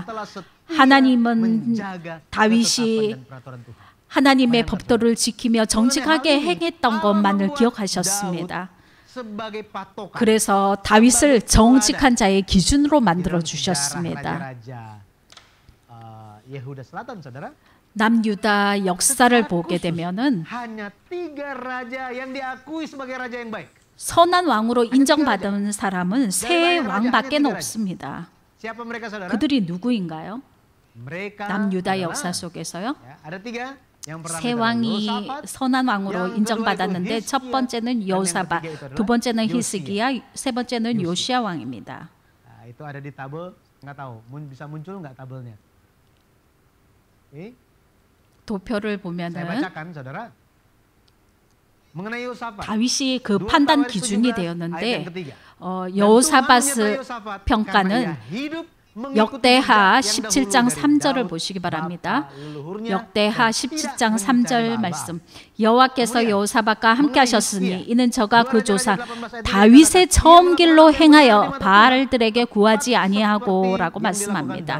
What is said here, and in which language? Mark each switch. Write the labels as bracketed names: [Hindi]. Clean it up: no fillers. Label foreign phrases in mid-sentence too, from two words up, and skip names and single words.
[Korean] 하나님은 다윗이 하나님의 법도를 지키며 정직하게 행했던 것만을 기억하셨습니다. 그래서 다윗을 정직한 자의 기준으로 만들어 주셨습니다. [Indonesian] Yehuda Selatan, saudara. [Korean] 남유다 역사를 보게 되면은 [Indonesian] hanya 3 raja yang diakui sebagai raja yang baik. [Korean] 선한 왕으로 인정받은 사람은 3 왕밖에 없습니다. [Indonesian] Siapa mereka, saudara? [Korean] 그들이 누구인가요? [Indonesian] Mereka [Korean] 남유다 [Indonesian] adalah, [Korean] 역사 속에서요. [Indonesian] ya, ada 3. Yang pertama 3 adalah [Korean] 왕이 [Indonesian] Yosafat, [Korean] 선한 왕으로 인정받았는데 첫 번째는 요사밧, 두 번째는 히스기야, 세 번째는 요시야 왕입니다. [Indonesian] Nah, itu ada di tabel, nggak tahu bisa muncul nggak tabelnya? [Korean] 도표를 [Indonesian] Saya [Korean] 보면은 [Indonesian] bacakan, saudara. mengenai Yosafat. [Korean] 다윗이 그 판단 기준이 되었는데 여호사밧의 평가는 역대하 17장 3절을 보시기 바랍니다. 역대하 17장 3절 말씀. 여호와께서 여호사밧과 함께 하셨으니 이는 저가 그 조상 다윗의 처음 길로 행하여 바알들에게 구하지 아니하고라고 말씀합니다.